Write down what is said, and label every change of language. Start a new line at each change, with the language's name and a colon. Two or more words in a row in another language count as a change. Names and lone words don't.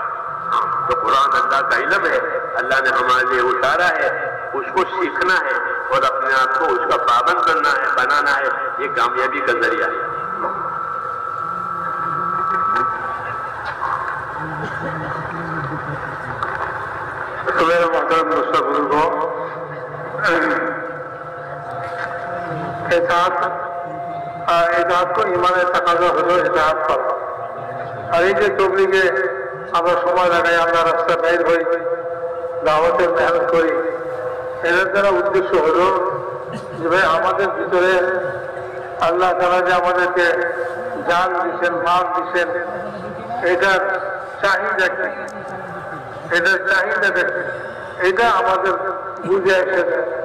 Urdu: تو قرآن اللہ کا علم ہے، اللہ نے ہمارے لیے اتارا ہے، اس کو سیکھنا ہے اور اپنے آپ کو اس کا پابند کرنا ہے، بنانا ہے، یہ کامیابی کا ذریعہ ہے۔ تو میرے محترم دوستوں بزرگوں، اطاعت کو
Bangla: ইমানের তাকাজা হলো ইতাআত করা। আর এই যে তবলিগে আমরা সময় লাগাই, আমরা রাস্তা বের হই, দাওয়াতের মেহনত করি, এদের দ্বারা উদ্দেশ্য হলো যে ভাই আমাদের ভিতরে আল্লাহ তাআলা যে আমাদেরকে জান দিচ্ছেন, মাল দিচ্ছেন, এটার চাহিদা কি, এটার চাহিদা দেখে এটা আমাদের বুঝে এসেছে।